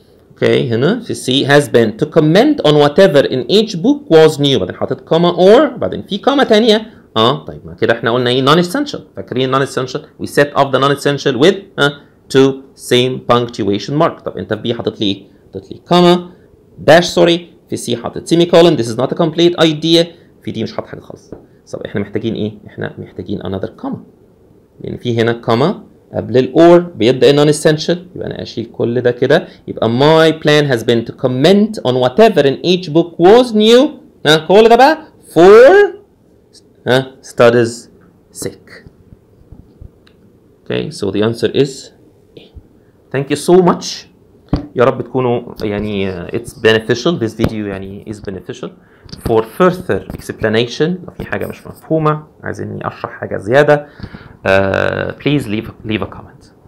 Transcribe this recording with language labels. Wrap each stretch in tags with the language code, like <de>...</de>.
<ar>اوكي هنا في</ar> <en>C has been to comment on whatever in each book was new</en> <ar>بعدين حاطط كوما</ar> <en>or</en> <ar>بعدين في كوما ثانيه. طيب ما كده احنا قلنا ايه</ar> <en>non essential.</en> <ar>فاكرين</ar> <en>non essential we set off the non essential with two same punctuation mark.</en> <ar>طب انت في B حاطط لي ايه؟ حاطط لي كوما داش سوري. في C حاطط سيمي كولن</ar> <en>this is not a complete idea.</en> <ar>في دي مش حاطط حاجه خالص. طب احنا محتاجين ايه؟ احنا محتاجين</ar> <en>another comma</en> <ar>لان في هنا كوما قبل الاور بيبدا</ar> <en>non essential.</en> <ar>يبقى انا اشيل كل ده كده يبقى</ar> <en>my plan has been to comment on whatever in each book was new.</en> <ar>كل ده بقى</ar> <en>for studies sake. okay so the answer is A. thank you so much.</en> <ar>يا رب تكونوا يعني</ar> <en>it's beneficial this video يعني is beneficial for further explanation.</en> <ar>لو في حاجة مش مفهومة عايزيني أشرح حاجة زيادة</ar> <en>please leave a comment.</en>